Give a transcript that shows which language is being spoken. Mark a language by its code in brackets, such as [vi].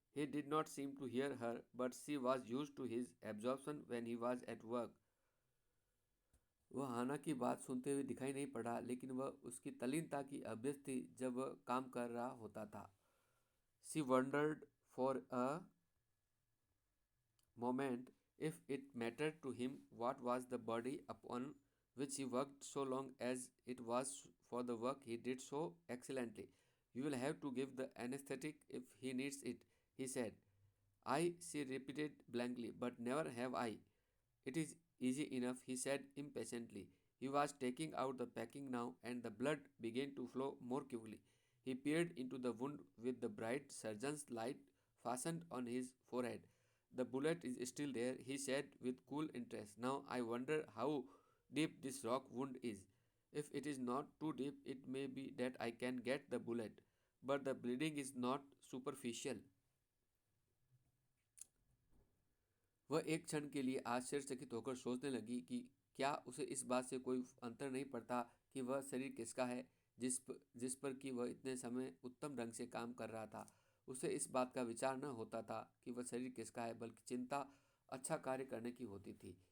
[en] He did not seem to hear her, but she was used to his absorption when he was at work. [hi] वह हाना की बात सुनते हुए दिखाई नहीं पड़ा, लेकिन वह उसकी तल्लीनता की अभ्यस्त थी जब वह काम कर रहा होता था। [en] She wondered for a moment if it mattered to him what was the body upon which he worked so long as it was for the work he did so excellently. You will have to give the anesthetic if he needs it, he said. I, she repeated blankly, but never have I. It is easy enough, he said impatiently. He was taking out the packing now, and the blood began to flow more quickly. He peered into the wound with the bright surgeon's light fastened on his forehead. The bullet is still there, he said with cool interest. Now I wonder how deep this rock wound is. If it is not too deep, it may be that I can get the bullet, but the bleeding is not superficial. [hi] वह एक क्षण के लिए आश्चर्यचकित होकर सोचने लगी कि क्या उसे इस बात से कोई अंतर नहीं पड़ता कि वह शरीर किसका है, जिस पर कि वह इतने समय उत्तम ढंग से काम कर रहा था। उसे इस बात का विचार न होता था कि वह शरीर किसका है, बल्कि चिंता अच्छा कार्य करने की होती थी।